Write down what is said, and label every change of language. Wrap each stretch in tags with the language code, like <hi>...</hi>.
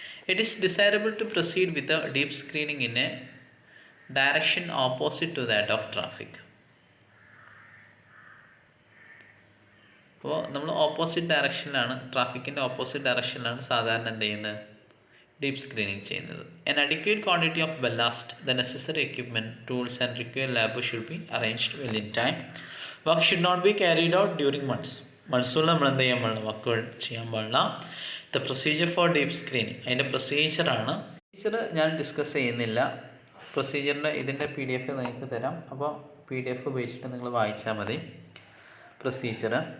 <en>It is desirable to proceed with deep screening in a direction opposite to that of traffic.</en> <ml>അപ്പോൾ നമ്മൾ opposite ഡയറക്ഷനിലാണ്, ട്രാഫിക്കിൻ്റെ opposite ഡയറക്ഷനിലാണ് സാധാരണ എന്ത് ചെയ്യുന്നത്, deep screening ചെയ്യുന്നത്.</ml> <en>An adequate quantity of ballast, the necessary equipment, tools and required labor should be arranged well in time. Work should not be carried out during months.</en> <ml>മൺസൂണിൽ നമ്മൾ എന്ത് ചെയ്യാൻ പാടില്ല, വർക്കുകൾ ചെയ്യാൻ പാടില്ല.</ml> <en>the procedure for deep screening,</en> <ml>അതിൻ്റെ പ്രൊസീജിയറാണ്. Procedure ഞാൻ discuss ചെയ്യുന്നില്ല, പ്രൊസീജിയറിൻ്റെ ഇതിൻ്റെ PDF നിങ്ങൾക്ക് തരാം. അപ്പോൾ PDF ഉപയോഗിച്ചിട്ട് നിങ്ങൾ വായിച്ചാൽ മതി പ്രൊസീജിയർ.</ml>